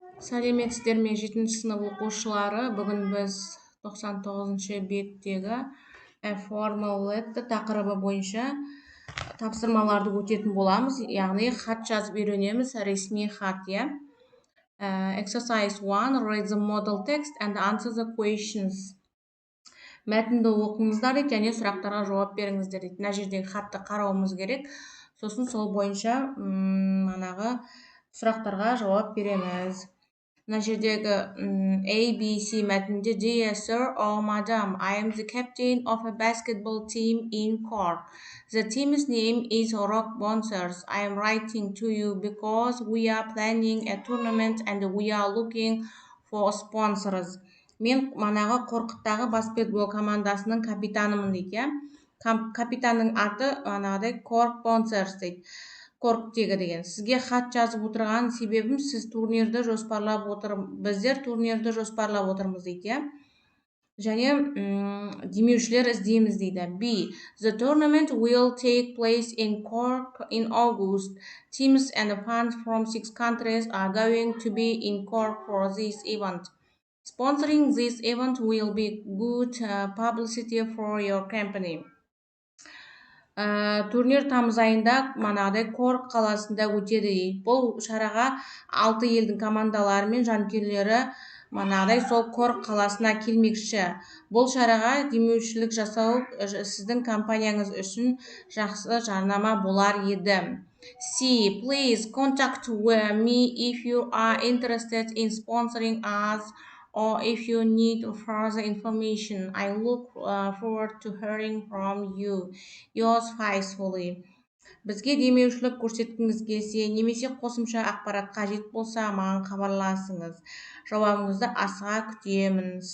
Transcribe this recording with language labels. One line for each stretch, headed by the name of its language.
Kazakh: Сәлеметсіздер ме 7-ші сынып оқушылары? Бүгін біз 99-ші беттегі formal letter тақырыбы бойынша тапсырмаларды өтетін боламыз. Яғни хат жазып үйренеміз, ресми хат, иә.
English: Exercise 1, read the model text and answer the questions.
Kazakh: Мәтінді оқыңыздар дейді, және сұрақтарға жауап беріңіздер дейді. Мына жердегі хатты қарауымыз керек. Сосын сол бойынша манағы сұрақтарға жауап береміз. Мына жердегі A, B, C мәтінде
English: Dear Sir or Madam, I am the captain of a basketball team in Cork. The team's name is Rock Bouncers. I am writing to you because we are planning a tournament and we are looking for sponsors.
Kazakh: Мен манағы Қорқыттағы баскетбол командасының капитанымын дейді, иә. Капитанның аты манағыдай Cork Bouncers дейді. Корктегі деген. Сізге хат жазып отырған себебім, сіз турнирді жоспарлап біздер турнирді жоспарлап отырмыз дейді, иә. Және демеушілер іздейміз дейді.
English: B. The tournament will take place in Cork in August. Teams and fans from 6 countries are going to be in Cork for this event. Sponsoring this event will be good publicity for your company.
Kazakh: Турнир тамыз айында манағыдай Корк қаласында өтеді дейді. Бұл шараға 6 елдің командалары мен жанкүйерлері манағыдай сол Корк қаласына келмекші. Бұл шараға демеушілік жасау сіздің компанияңыз үшін жақсы жарнама болар еді.
English: C. Please contact me if you are interested in sponsoring us or if you need further information. I look forward to hearing from you. Yours faithfully.
Kazakh: Бізге демеушілік көрсеткіңіз келсе, немесе қосымша ақпарат қажет болса, маған хабарласыңыз. Жауабыңызды асыға күтемін.